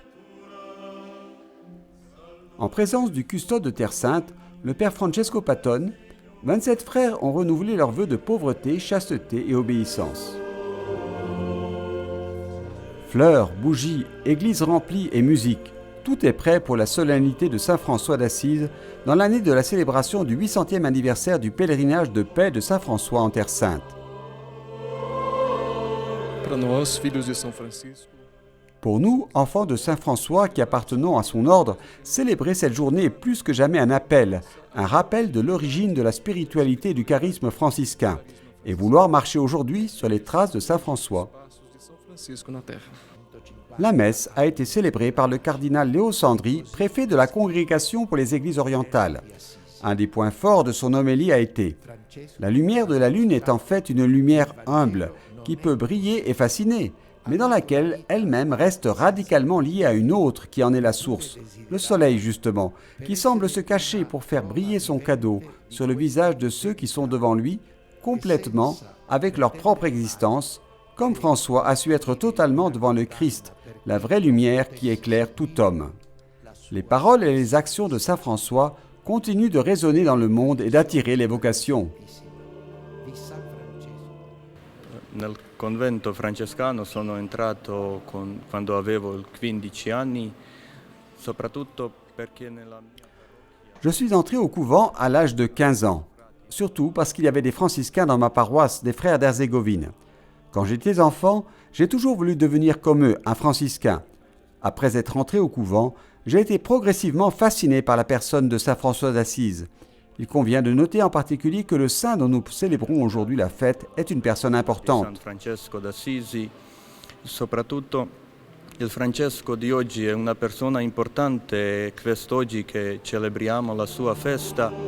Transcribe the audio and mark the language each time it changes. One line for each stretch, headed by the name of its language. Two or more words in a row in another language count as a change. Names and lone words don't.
French: En présence du custode de Terre Sainte, le père Francesco Patton, 27 frères ont renouvelé leurs vœux de pauvreté, chasteté et obéissance. Fleurs, bougies, églises remplies et musique. Tout est prêt pour la solennité de Saint François d'Assise dans l'année de la célébration du 800e anniversaire du pèlerinage de paix de Saint François en Terre Sainte.
Portuguese: Para nós, filhos de São Francisco,
French: Pour nous, enfants de Saint François qui appartenons à son ordre, célébrer cette journée est plus que jamais un appel, un rappel de l'origine de la spiritualité et du charisme franciscain, et vouloir marcher aujourd'hui sur les traces de Saint François.
Portuguese: passos de São Francisco na terra.
French: La messe a été célébrée par le cardinal Léo Sandri, préfet de la Congrégation pour les Églises orientales. Un des points forts de son homélie a été « La lumière de la lune est en fait une lumière humble, qui peut briller et fasciner, mais dans laquelle elle-même reste radicalement liée à une autre qui en est la source, le soleil justement, qui semble se cacher pour faire briller son cadeau sur le visage de ceux qui sont devant lui, complètement, avec leur propre existence, comme François a su être totalement devant le Christ, la vraie lumière qui éclaire tout homme. » Les paroles et les actions de Saint François continuent de résonner dans le monde et d'attirer les vocations.
Italian: Nel convento francescano sono entrato quando avevo 15 anni, soprattutto perché nella...
French: Je suis entré au couvent à l'âge de 15 ans, surtout parce qu'il y avait des franciscains dans ma paroisse, des frères d'Herzégovine. Quand j'étais enfant, j'ai toujours voulu devenir comme eux, un franciscain. Après être entré au couvent, j'ai été progressivement fasciné par la personne de Saint François d'Assise. Il convient de noter en particulier que le saint dont nous célébrons aujourd'hui la fête est une personne importante.
Italian: San Francesco d'Assisi, soprattutto il Francesco di oggi è una persona importante e quest'oggi che celebriamo la sua festa.